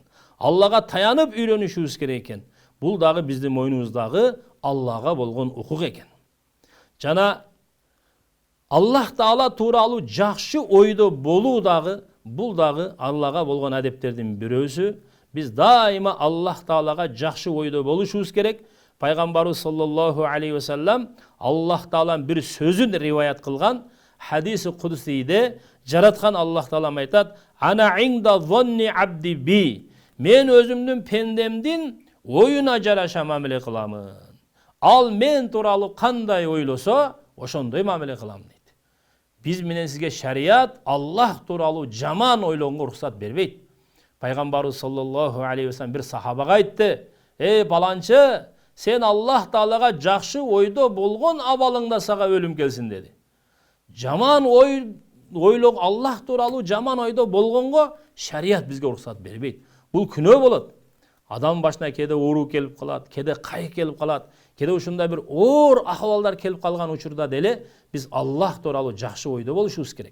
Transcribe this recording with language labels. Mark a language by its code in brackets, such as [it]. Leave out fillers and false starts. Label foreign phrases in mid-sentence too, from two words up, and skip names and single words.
[ky] Аллага таянып үйрөнүшүбүз керек экен. Бул дагы биздин мойнубуздагы Аллага болгон укук экен. Жана Аллах Таала тууралуу жакшы ойдо болуу дагы, бул дагы Аллага болгон адептердин бирөөсү. Биз дайыма Аллах Таалага жакшы ойдо болушубуз керек. Пайгамбарыбыз [ar] صلى الله عليه وسلم [ky] Аллах Тааланын бир сөзүн риваят кылган хадиси кудусийде жараткан Аллах Таалам айтат: [ar] "أنا عند ظن عبدي بي." [ky] Мен өзүмдүн пендемдин оюна жараша мамиле кыламын. Ал мен тууралуу кандай ойлосо, ошондой мамиле кылам дейт. Биз менен сизге шарият Аллах тууралуу жаман ойлоого уруксат бербейт. Пайгамбарыбыз [ar] صلى الله عليه وسلم [ky] бир сахабага айтты: "Баланчы, сен Аллах Таалага жакшы ойдо болгон абалыңда сага өлүм келсин" деди. Жаман ойлоо, Аллах тууралуу жаман ойдо болгонго шарият бизге уруксат бербейт. Бул күнөө болот. Адам башына кеде оору келип калат, кеде кайык келип калат, кеде ушундай бир оор ахвалдар келип калган учурда деле биз Аллах тууралуу жакшы ойдо болушубуз керек.